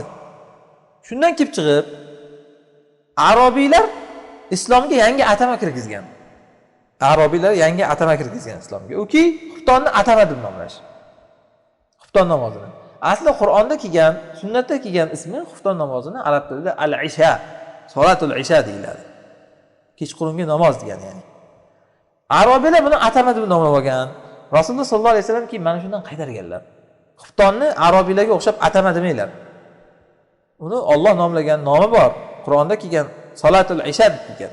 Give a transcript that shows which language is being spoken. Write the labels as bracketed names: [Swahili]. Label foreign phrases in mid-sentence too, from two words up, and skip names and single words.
[Uzbek] Shundan kelib chiqib, arabiylar islomga yangi atama kirgizgan. Arabiylar yangi atama kirgizgan islomga. Uki, xuftonni atama deb nomlash. Xufton namozini. Asli Qur'onda kelgan, sunnatda kelgan ismi xufton namozini arab tilida [Arabic] العشاء، صلاة العشاء [Uzbek] deyiladi. Kechqurungi namoz degani ya'ni. Arabiylar buni atama deb nomlab olgan. Rasululloh [Arabic] صلى الله عليه وسلم [Uzbek] ki mana shundan qaytarganlar. Xuftonni arabiylarga o'xshab atama demanglar. Uni Alloh nomlagan nomi bor. Qur'onda kelgan [Arabic] صلاة العشاء [Uzbek] deb kelgan.